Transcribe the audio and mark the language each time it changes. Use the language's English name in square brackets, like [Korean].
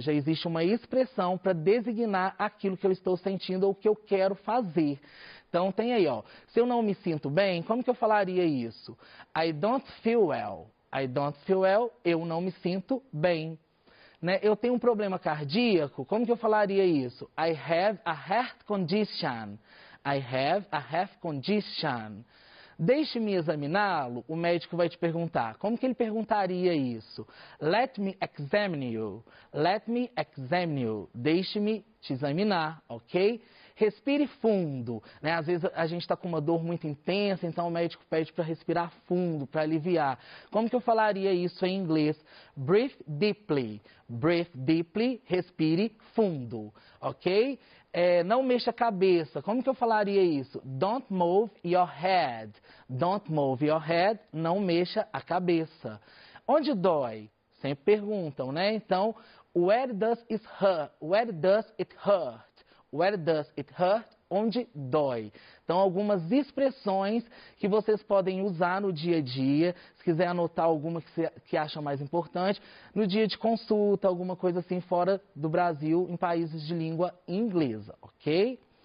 [Portuguese] Já existe uma expressão para designar aquilo que eu estou sentindo ou o que eu quero fazer. Então, tem aí, ó. Se eu não me sinto bem, como que eu falaria isso? [English] I don't feel well. I don't feel well, [Portuguese] eu não me sinto bem. Né? Eu tenho um problema cardíaco, como que eu falaria isso? [English] I have a heart condition. I have a heart condition. [Portuguese] Deixe-me examiná-lo, o médico vai te perguntar. Como que ele perguntaria isso? [English] Let me examine you. Let me examine you. [Portuguese] Deixe-me te examinar, ok? Respire fundo, né? Às vezes a gente está com uma dor muito intensa, então o médico pede para respirar fundo, para aliviar. Como que eu falaria isso em inglês? [English] Breathe deeply. Breathe deeply, [Portuguese] respire fundo, [English] ok? [Portuguese] não mexa a cabeça. Como que eu falaria isso? [English] Don't move your head. Don't move your head, [Portuguese] não mexa a cabeça. Onde dói? Sempre perguntam, né? [English] Então, where does it hurt? Where does it hurt? Where does it hurt? [Portuguese] Onde dói. Então, algumas expressões que vocês podem usar no dia a dia. Se quiser anotar alguma que acha mais importante, no dia de consulta, alguma coisa assim fora do Brasil, em países de língua inglesa, ok?